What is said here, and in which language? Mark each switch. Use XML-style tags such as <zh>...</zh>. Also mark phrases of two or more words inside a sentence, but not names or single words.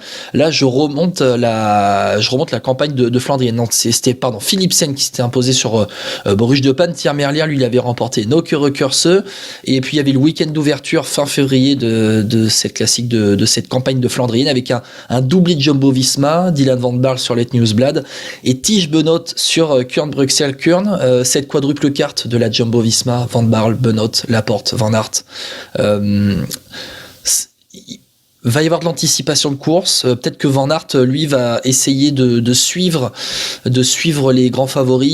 <fr>Là, je remonte la campagne de Flandrienne. Non, c'était Philipsen qui s'était imposé sur Bruges de Panne. Tim Merlier, lui, il avait remporté Nokere-Curse. Et puis, il y avait le week-end d'ouverture fin février de cette classique de cette campagne de Flandrienne avec un doublé de Jumbo-Visma, Dylan Van Baarle sur Let Nieuwsblad et Tige Benoot sur Kuurne Bruxelles Kuurne, cette quadruple carte de la Jumbo-Visma, Van Baarle, Benoot, Laporte, Van Aert. Va y avoir de l'anticipation de course. Peut-être que Van Aert, lui, va essayer de suivre les grands favoris.</fr>